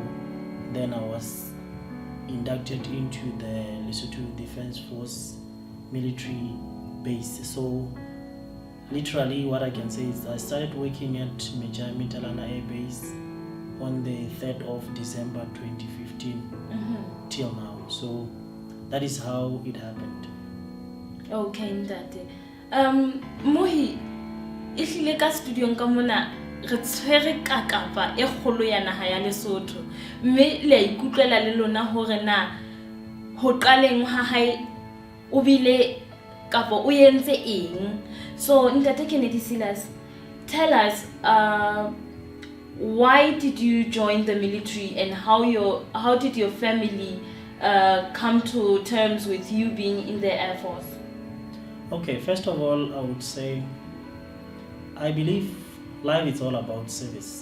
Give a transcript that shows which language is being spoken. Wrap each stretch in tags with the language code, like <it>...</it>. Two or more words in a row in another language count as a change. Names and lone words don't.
<en>Then I was inducted into the Lesotho Defense Force military base. So literally what I can say is I started working at Mejametalana Air Base on the 3rd of December 2015 till now. So that is how it happened. Okay, ntate.</en> <st>Mohi ihlile ka studio nka mona re tshwere kakapa e kgolo ya naha ya Lesotho. Mme le ikutlela le lona hore na ho qaleng ha hae o bile kapo o yentse eng.</st> <en>So Ntate Kennedy Silase, tell us why did you join the military and how did your family come to terms with you being in the Air Force? Okay, first of all, I would say I believe life is all about service.</en>